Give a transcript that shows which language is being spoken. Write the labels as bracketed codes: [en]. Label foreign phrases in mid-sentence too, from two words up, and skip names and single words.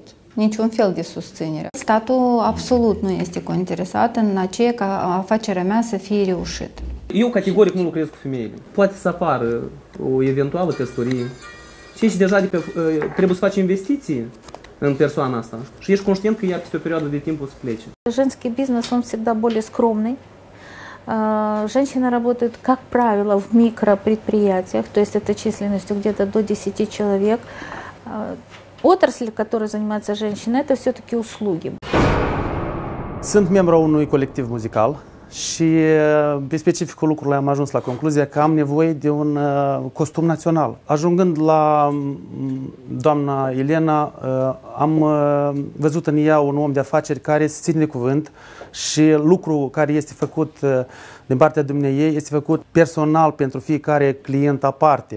[ro] Niciun fel de susținere. Statul absolut nu este interesat în aceea ca afacerea mea să fie reușită. Eu categoric nu lucrez cu femeile. Poate să apară o eventuală căsătorie și deja trebuie să faci investiții în persoana asta și ești conștient că ea peste o perioadă de timp o să plece. [ru] Женский бизнес, он всегда более скромный. Женщины работают, как правило, в микропредприятиях, то есть это численностью где-то до 10 человек. Отрасль, которой занимаются женщины, это все-таки услуги. [ro] Sunt membru a unui colectiv muzical și pe specificul lucrului am ajuns la concluzia că am nevoie de un costum național. Ajungând la doamna Elena, am văzut în ea un om de afaceri care se ține de cuvânt și lucrul care este făcut din partea dumneiei este făcut personal pentru fiecare client aparte.